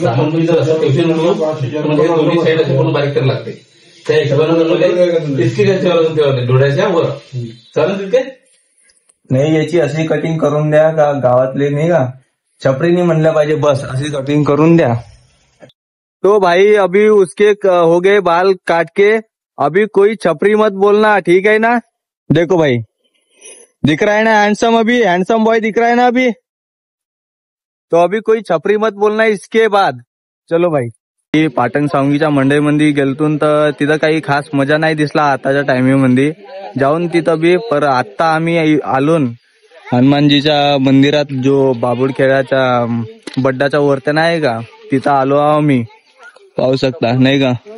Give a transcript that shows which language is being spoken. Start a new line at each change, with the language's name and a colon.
Marathi: बारीक करायला लागते त्या हिशोबाने डोळ्याच्या वर चालेल तिथे. नाही, याची अशी कटिंग करून द्या का गावातले नाही का छपरीनी म्हणल्या पाहिजे, बस अशी कटिंग करून द्या.
Hindi: तो भाई अभी उसके हो गए बाल काट के. अभी कोई छपरी मत बोलना, ठीक है ना. देखो भाई, दिख रहा है ना हैंडसम. अभी हैंडसम बॉय दिख रहा है ना अभी. तो अभी कोई छपरी मत बोलना इसके बाद. चलो भाई.
Marathi: पाटण सांगीच्या मंडईमध्ये गेलतून तर तिथं काही खास मजा नाही दिसला आताच्या टायमिंग मध्ये जाऊन तिथं बी. पर आता आम्ही आलो हनुमानजीच्या मंदिरात, जो बाबुडखेड्याच्या बड्डाच्या वरती नाही का, तिथं आलो आहो मी. पाहू शकता नाही का.